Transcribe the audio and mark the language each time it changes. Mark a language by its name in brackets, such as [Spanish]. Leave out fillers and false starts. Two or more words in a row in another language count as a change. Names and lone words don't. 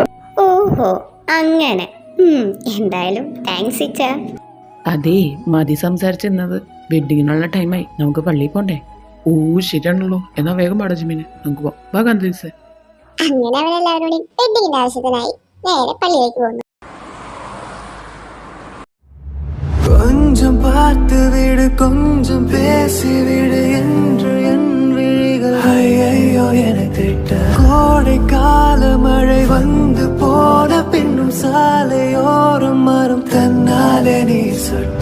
[Malayalam] ഓഹോ, അങ്ങനെ. എന്തായാലും താങ്ക്സ് ഇച്ച. അതേ, മതി സംസാരിച്ചിരുന്നത്. വെഡിങ്ങിനുള്ള ടൈമായി, നമുക്ക് പള്ളിയിൽ പോണ്ടേ? ഓ ശരിയാണല്ലോ. എന്നാൽ വേഗം പാടാ ജിമ്മിന്, നമുക്ക് പോവാം. വാ ഗാന്ധീസ്. അങ്ങനെ അവരെല്ലാവരോടും വെഡിങ്ങിന്റെ ആവശ്യത്തിനായി നേരെ പള്ളിയിലേക്ക് പോകുന്നു. [Tamil] கொஞ்சம் பார்த்து விடு, கொஞ்சம் பேசி விடு என்று என் விழிகள் ஐயோ என திட்ட. கோடை கால மழை வந்து போன பின்னும் சாலையோரம் மரம் தன்னாலே நீ சொட்ட.